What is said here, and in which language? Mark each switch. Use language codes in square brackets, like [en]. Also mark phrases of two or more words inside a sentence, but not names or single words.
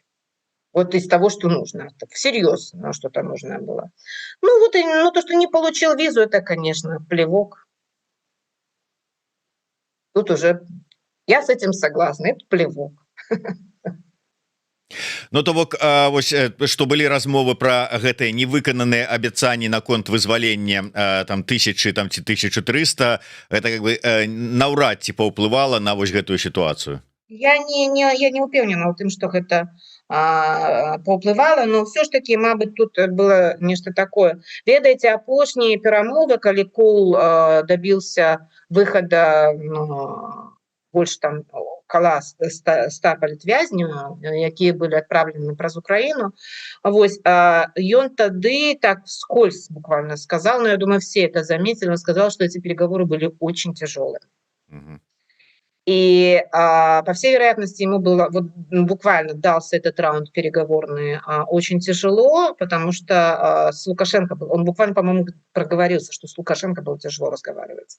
[ru] Вот из того, что нужно. Всерьез что-то нужно было. Ну вот, то, что не получил визу, это, конечно, плевок. Тут уже я с этим согласна, это плевок. [be] Ну то бок вось што былі размовы пра гэтыя невыкананыя абяцанні наконт вызвалення там 1000 там ці 1300, [ru] это как бы [be] наўрад ці паўплывала на вось гэтую сітуацыю. Я не упевнена ў тым, што гэта паўплывала, [ru] но все ж таки, [be] мабыць, тут было нешта такое. Ведаеце, апошнія перамовы, калі Коул добился выхада больш там каля 100 палітвязняў, якія былі адпраўлены праз Украіну. Вось, ён тады так [ru] вскользь буквально сказал, но я думаю, все это заметили, он сказал, что эти переговоры были очень тяжелыми. И, по всей вероятности, ему было вот буквально дался этот раунд переговорный очень тяжело, потому что с Лукашенко он буквально, по-моему, проговорился, что с Лукашенко было тяжело разговаривать.